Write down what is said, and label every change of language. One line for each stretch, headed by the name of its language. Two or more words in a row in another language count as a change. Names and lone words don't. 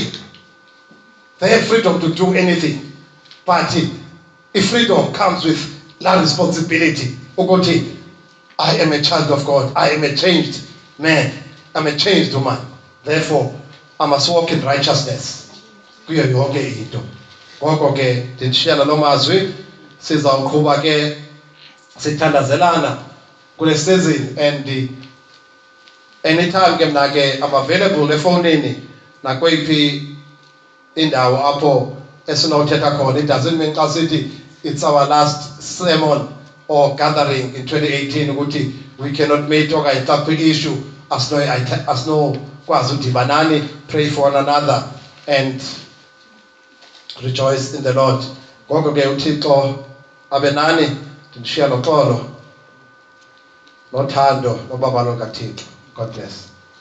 English: They have freedom to do anything, but if freedom comes with that responsibility, ukuthi I am a child of God, I am a changed man, I'm a changed woman, therefore I must walk in righteousness
Xhosa: kuyo yonke into. Ngoko ke ndishiyana lo mazwi, sizawuqhuba ke sithandazelana kule season,
English: and anytime
Xhosa: ke mna ke
English: I'm available
Xhosa: efonini nakweyiphi indawo apho esinothetha khona.
English: It doesn't mean
Xhosa: xa sithi
English: it's our last sermon or gathering in 2018 ukuthi we cannot meet
Xhosa: okanye xa kwi-issue asinokwazi udibanani,
English: pray for one another and rejoice in the Lord.
Xhosa: Ngoko ke uThixo abe nani, ndishiya noxolo nothando nobabalo kaThixo.
English: God bless.